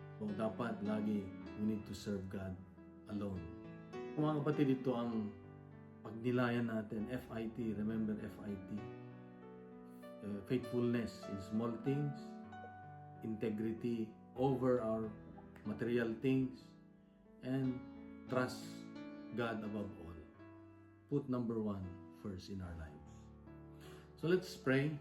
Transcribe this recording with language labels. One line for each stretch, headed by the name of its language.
English: So,
Filipino: dapat lagi
English: we need to serve God alone.
Filipino: Mga kapatid, ito ang pagnilayan natin.
English: FIT, remember FIT. Faithfulness in small things, integrity over our material things, and trust God above all. Put number 1 first in our lives. So let's pray.